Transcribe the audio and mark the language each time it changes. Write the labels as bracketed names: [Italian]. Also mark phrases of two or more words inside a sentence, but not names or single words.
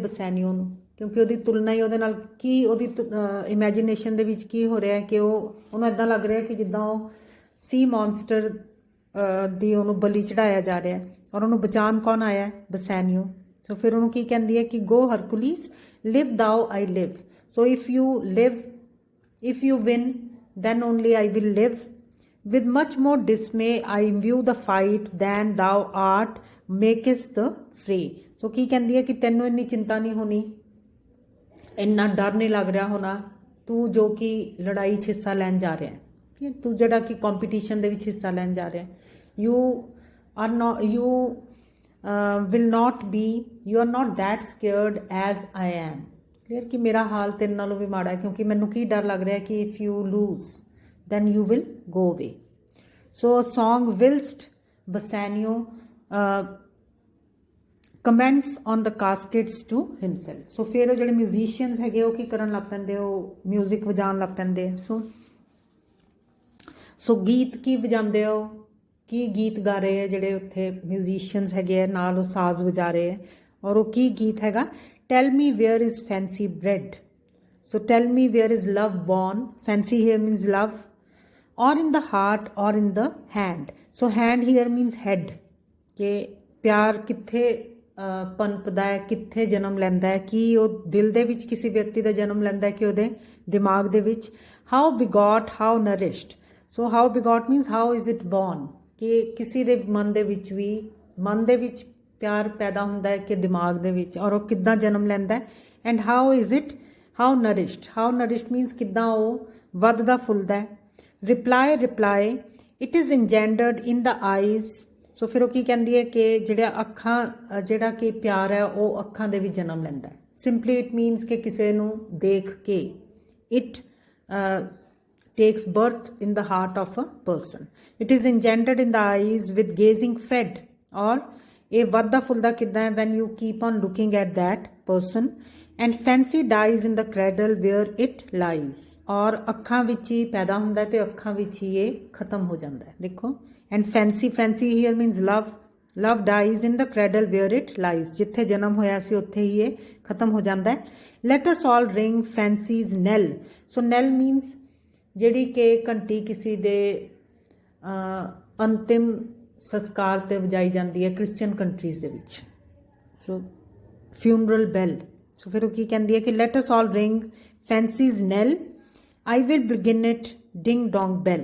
[Punjabi] ਬਸੈਨੀਓ ਨੂੰ, ਕਿਉਂਕਿ ਉਹਦੀ ਤੁਲਨਾ ਹੀ ਉਹਦੇ ਨਾਲ ਕੀ, ਉਹਦੀ ਇਮੈਜੀਨੇਸ਼ਨ ਦੇ ਵਿੱਚ ਕੀ ਹੋ ਰਿਹਾ ਹੈ ਕਿ ਉਹਨੂੰ ਇੱਦਾਂ ਲੱਗ ਰਿਹਾ ਕਿ ਜਿੱਦਾਂ ਉਹ [English] sea monster [Punjabi] ਦੀ ਉਹਨੂੰ ਬਲੀ ਚੜਾਇਆ ਜਾ ਰਿਹਾ ਹੈ, ਔਰ ਉਹਨੂੰ ਬਚਾਉਣ ਕੌਣ ਆਇਆ ਹੈ? ਬਸੈਨੀਓ। ਸੋ ਫਿਰ ਉਹਨੂੰ ਕੀ ਕਹਿੰਦੀ ਹੈ ਕਿ [English] go Hercules live thou I live. so if you win then only I will live. With much more dismay I view the fight than thou art makest the fray. [Punjabi] So ਕੀ ਕਹਿੰਦੀ ਹੈ ਕਿ ਤੈਨੂੰ ਇੰਨੀ ਚਿੰਤਾ ਨਹੀਂ ਹੋਣੀ, ਇੰਨਾ ਡਰ ਨਹੀਂ ਲੱਗ ਰਿਹਾ ਹੋਣਾ, ਤੂੰ ਜੋ ਕਿ ਲੜਾਈ 'ਚ ਹਿੱਸਾ ਲੈਣ ਜਾ ਰਿਹਾ ਹੈ, ਤੂੰ ਜਿਹੜਾ ਕਿ ਕੰਪੀਟੀਸ਼ਨ ਦੇ ਵਿੱਚ ਹਿੱਸਾ ਲੈਣ ਜਾ ਰਿਹਾ ਹੈ, [English] you are not that scared as I am. [Punjabi] ਕਲੀਅਰ, ਕਿ ਮੇਰਾ ਹਾਲ ਤੇਰੇ ਨਾਲੋਂ ਵੀ ਮਾੜਾ ਹੈ, ਕਿਉਂਕਿ ਮੈਨੂੰ ਕੀ ਡਰ ਲੱਗ ਰਿਹਾ ਕਿ [English] if you lose then you will go away. So a song whilst Bassanio comments on the caskets to himself. [Punjabi] So ਫਿਰ ਉਹ ਜਿਹੜੇ ਮਿਊਜ਼ੀਸ਼ੀਅਨਸ ਹੈਗੇ ਉਹ ਕੀ ਕਰਨ ਲੱਗ ਪੈਂਦੇ? ਉਹ ਮਿਊਜ਼ਿਕ ਵਜਾਉਣ ਲੱਗ ਪੈਂਦੇ। ਸੋ ਗੀਤ ਕੀ ਵਜਾਉਂਦੇ ਹੋ? ਕੀ ਗੀਤ ਗਾ ਰਹੇ ਹੈ ਜਿਹੜੇ ਉੱਥੇ ਮਿਊਜ਼ੀਸ਼ੀਅਨਸ ਹੈਗੇ ਆ, ਨਾਲ ਉਹ ਸਾਜ਼ ਵਜਾ ਰਹੇ ਹੈ, ਔਰ ਉਹ ਕੀ ਗੀਤ ਹੈਗਾ? [English] Tell me where is fancy bred. So tell me where is love born. Fancy here means love. Or in the heart or in the hand. So hand here means head. [Punjabi] ਕਿ ਪਿਆਰ ਕਿੱਥੇ ਪਨਪਦਾ ਹੈ, ਕਿੱਥੇ ਜਨਮ ਲੈਂਦਾ ਹੈ, ਕਿ ਉਹ ਦਿਲ ਦੇ ਵਿੱਚ ਕਿਸੇ ਵਿਅਕਤੀ ਦਾ ਜਨਮ ਲੈਂਦਾ ਹੈ ਕਿ ਉਹਦੇ ਦਿਮਾਗ ਦੇ ਵਿੱਚ। [English] How begot, how nourished. So how begot means how is it born. [Punjabi] ਕਿ ਕਿਸੇ ਦੇ ਮਨ ਦੇ ਵਿੱਚ ਪਿਆਰ ਪੈਦਾ ਹੁੰਦਾ ਹੈ ਕਿ ਦਿਮਾਗ ਦੇ ਵਿੱਚ, ਔਰ ਉਹ ਕਿੱਦਾਂ ਜਨਮ ਲੈਂਦਾ ਹੈ। [English] and how is it, how nourished means [Punjabi] ਕਿੱਦਾਂ ਉਹ ਵੱਧਦਾ ਫੁੱਲਦਾ ਹੈ। [English] reply it is engendered in the eyes. [Punjabi] ਸੋ ਫਿਰ ਉਹ ਕੀ ਕਹਿੰਦੀ ਹੈ ਕਿ ਜਿਹੜਾ ਕਿ ਪਿਆਰ ਹੈ ਉਹ ਅੱਖਾਂ ਦੇ ਵਿੱਚ ਜਨਮ ਲੈਂਦਾ ਹੈ। [English] simply it means [Punjabi] ਕਿ ਕਿਸੇ ਨੂੰ ਦੇਖ ਕੇ। [English] it takes birth in the heart of a person. it is engendered in the eyes with gazing fed. [Punjabi] ਔਰ ਇਹ ਵੱਧਦਾ ਫੁੱਲਦਾ ਕਿੱਦਾਂ ਹੈ? [English] when you keep on looking at that person, and fancy dies in the cradle where it lies. [Punjabi] और ਅੱਖਾਂ ਵਿੱਚ ਹੀ ਪੈਦਾ ਹੁੰਦਾ ਹੈ ਤੇ ਅੱਖਾਂ ਵਿੱਚ ਹੀ ਇਹ ਖਤਮ ਹੋ ਜਾਂਦਾ ਹੈ। ਦੇਖੋ, [English] and fancy here means love dies in the cradle where it lies. [Punjabi] ਜਿੱਥੇ ਜਨਮ ਹੋਇਆ ਸੀ ਉੱਥੇ ਹੀ ਇਹ ਖਤਮ ਹੋ ਜਾਂਦਾ ਹੈ। [English] let us all ring fancy's knell. so knell means [Punjabi] ਜਿਹੜੀ ਕਿ ਘੰਟੀ ਕਿਸੇ ਦੇ ਅੰਤਿਮ ਸੰਸਕਾਰ ਤੇ ਵਜਾਈ ਜਾਂਦੀ ਹੈ [English] Christian countries [Punjabi] ਦੇ ਵਿੱਚ। [English] so funeral bell. [Punjabi] ਸੋ ਫਿਰ ਉਹ ਕੀ ਕਹਿੰਦੀ ਹੈ ਕਿ [English] let us all ring fancy's knell, I will begin it ding dong bell.